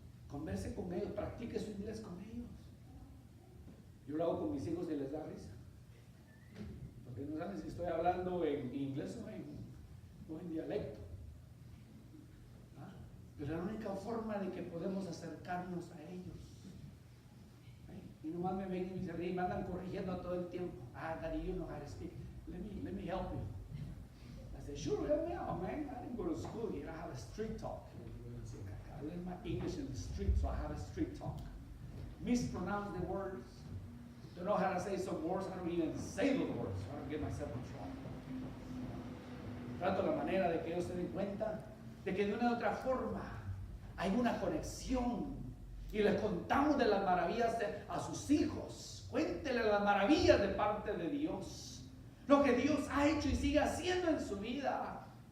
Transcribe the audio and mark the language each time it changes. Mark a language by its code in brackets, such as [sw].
[es] Converse con ellos, practique su inglés con ellos. Yo lo hago con mis hijos y les da risa, porque no saben si estoy hablando en inglés o en dialecto. Pero es la única forma de que podemos acercarnos a ellos. Y nomás me ven y se ríen, me andan corrigiendo todo el tiempo. [en] Daddy, you know how to speak. Let me help you. I said, sure, help me out, man. I didn't go to school yet. I have a street talk. I learned my English in the street, so I have a street talk. Mispronounce the words. Don't know how to say some words. I don't even say the words, so I don't get myself in trouble. [es] Trato la manera de que ellos se den cuenta de que de una u otra forma hay una conexión, y les contamos de las maravillas a sus hijos. Cuéntenle las maravillas de parte de Dios, lo que Dios ha hecho y sigue haciendo en su vida.